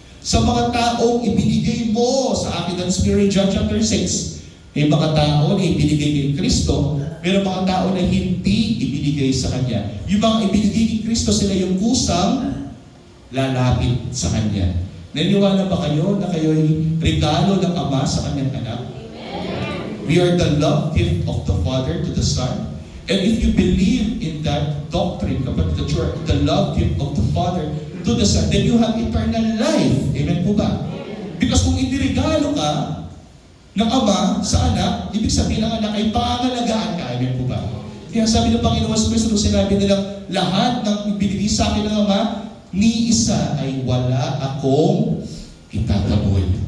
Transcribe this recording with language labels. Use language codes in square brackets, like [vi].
[tl] Sa mga taong ibinigay mo sa akin ng Spirit, John chapter 6, may mga tao na ibinigay kay Kristo, pero mga tao na hindi ibinigay sa Kanya. Yung mga ibinigay kay Kristo, sila yung kusang lalapit sa Kanya. Naniniwala ba kayo na kayo ay regalo ng Ama sa Kanyang anak? [en] We are the love gift of the Father to the Son. And if you believe in that doctrine, kapatid, that you are the love gift of the Father to the Son, then you have eternal life. [tl] Amen po ba? Because kung iniregalo ka ng Ama sa anak, ibig sabihin ng anak ay pangangalagaan ka. Amen po ba? Kaya sabi ng Panginoon Kristo nung sinabi nilang lahat ng ibinigay sa akin ng Ama, ni isa ay wala akong itataboy.